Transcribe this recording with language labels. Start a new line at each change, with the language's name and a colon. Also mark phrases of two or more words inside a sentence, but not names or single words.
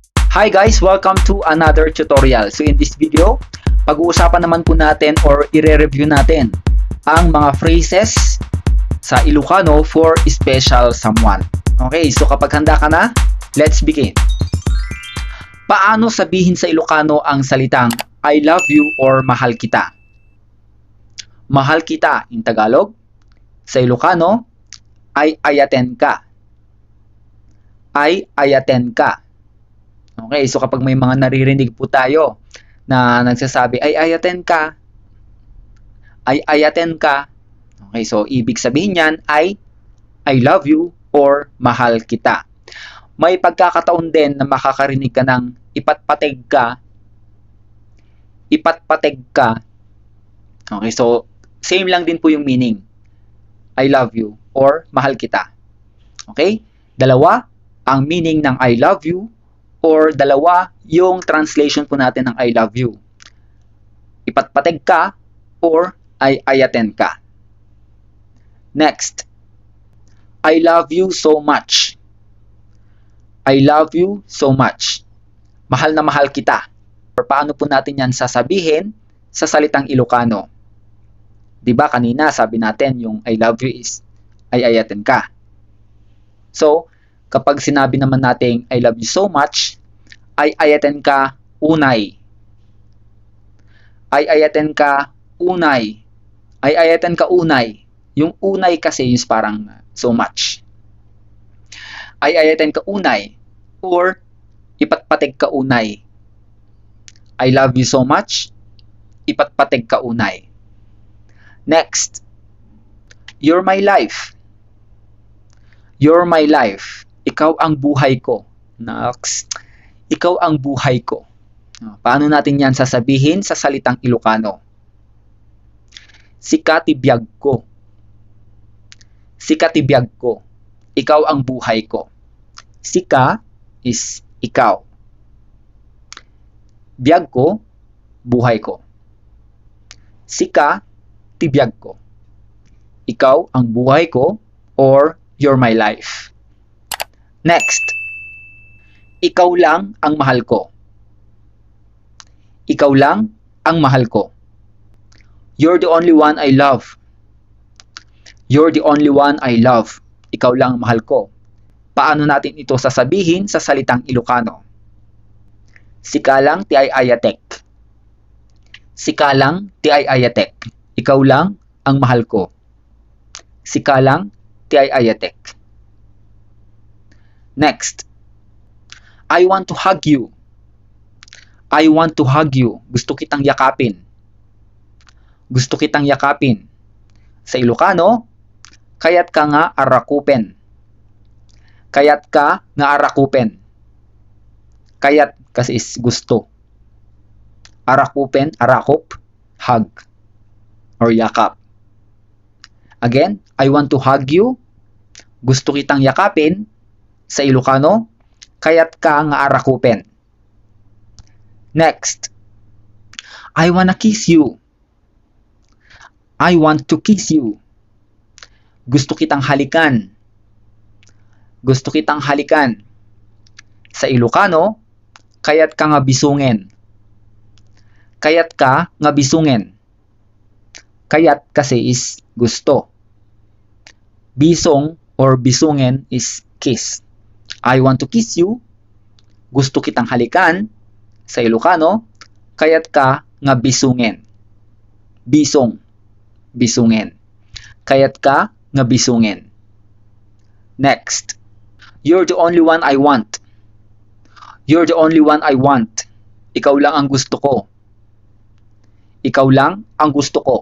English: Hi guys! Welcome to another tutorial.
Filipino: So
English: in this video,
Filipino: pag-uusapan naman po natin or i-review natin ang mga phrases sa Ilocano for
English: special someone.
Filipino: Okay, so kapag handa ka na,
English: let's begin.
Filipino: Paano sabihin sa Ilocano ang salitang
English: I love you
Filipino: or mahal kita? Mahal kita in Tagalog. Sa Ilocano,
Iloko: ay ayaten ka. Ay ayaten ka.
Filipino: Okay, so kapag may mga naririnig po tayo na nagsasabi,
Iloko: ay ayaten ka, ay ayaten ka.
Filipino: Okay, so ibig sabihin niyan ay
English: I love you
Filipino: or mahal kita. May pagkakataon din na makakarinig ka ng
Iloko: ipatpateg ka. Ipatpateg ka.
Filipino: Okay, so same lang din po yung meaning.
English: I love you or
Filipino: mahal kita.
English: Okay?
Filipino: Dalawa ang meaning ng
English: I love you
Filipino: or dalawa yung translation po natin ng
English: I love you.
Iloko: Ipatpateg ka or ay ayaten ka.
English: Next. I love you so much. I love you so much.
Filipino: Mahal na mahal kita. Or paano po natin yan sasabihin sa salitang Ilocano? Diba kanina sabi natin yung
English: I love you
Filipino: is
Iloko: ay ayaten ka.
Filipino: So, kapag sinabi naman natin
English: I love you so much,
Iloko: ay ayaten ka unay. Ay ayaten ka unay. Ay ayaten ka unay.
Filipino: Yung unay kasi is parang
English: so much.
Iloko: Ay ayaten ka unay or ipatpateg ka unay.
English: I love you so much,
Iloko: ipatpateg ka unay.
English: Next. You're my life. You're my life.
Filipino: Ikaw ang buhay ko. Next. Ikaw ang buhay ko. Paano natin yan sasabihin sa salitang Ilocano?
Iloko: Sika tibiyag ko. Sika tibiyag ko.
Filipino: Ikaw ang buhay ko. Sika is ikaw.
Iloko: Biyag ko, buhay ko. Sika, tibiyag ko.
Filipino: Ikaw ang buhay ko or
English: you're my life. Next.
Filipino: Ikaw lang ang mahal ko. Ikaw lang ang mahal ko.
English: You're the only one I love. You're the only one I love.
Filipino: Ikaw lang ang mahal ko. Paano natin ito sasabihin sa salitang Ilocano?
Iloko: Sika lang ti ay ayatek. Sika lang ti ay ayatek.
Filipino: Ikaw lang ang mahal ko.
Iloko: Sika lang ti ay ayatek.
English: Next. I want to hug you. I want to hug you.
Filipino: Gusto kitang yakapin. Gusto kitang yakapin. Sa Ilocano,
Iloko: kayat ka nga arakupen. Kayat ka nga arakupen.
Filipino: Kayat kasi is gusto.
Iloko: Arakupen, arakop,
English: hug, or yakap. Again, I want to hug you.
Filipino: Gusto kitang yakapin. Sa Ilocano,
Iloko: kayat ka nga arakupen.
English: Next. I wanna kiss you. I want to kiss you.
Filipino: Gusto kitang halikan. Gusto kitang halikan. Sa Ilocano,
Iloko: kayat ka nga bisungen. Kayat ka nga bisungen.
Filipino: Kayat kasi is gusto.
Iloko: Bisong or bisungen
English: is kiss. I want to kiss you.
Filipino: Gusto kitang halikan. Sa Ilocano,
Iloko: kayat ka nga bisungen. Bisong. Bisungen. Kayat ka nga bisungen.
English: Next. You're the only one I want. You're the only one I want.
Filipino: Ikaw lang ang gusto ko. Ikaw lang ang gusto ko.